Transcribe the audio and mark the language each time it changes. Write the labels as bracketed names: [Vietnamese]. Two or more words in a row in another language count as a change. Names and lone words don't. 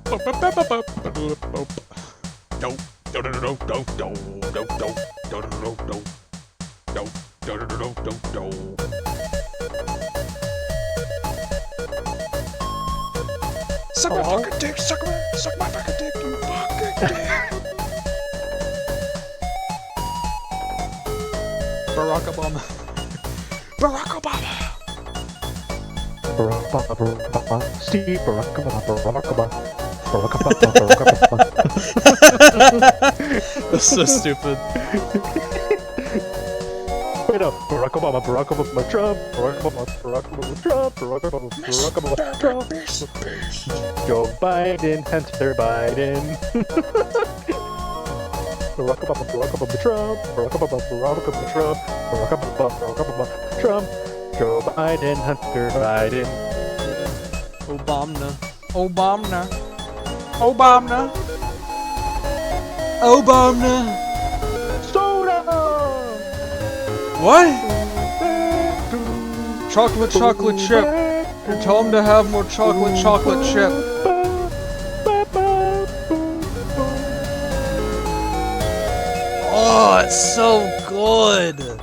[English] Suck my fucking dick, suck my fucking dick, you fucking dick. Barack Obama. Barack Obama. Barack Obama, Barack Obama, Steve, Barack Obama, Barack Obama, Barack Obama, Barack Obama. That's so stupid. Wait up, Barack Obama, Trump, Barack Obama, Trump, Barack Obama, Trump, Joe Biden, Hunter Biden. Barack Obama, Trump, Barack Obama, Trump, Barack Obama, Trump, Joe Biden, Hunter Biden. Obama. Obama. Soda! What? Chocolate chip. Tell him to have more chocolate chip. Oh, it's so good.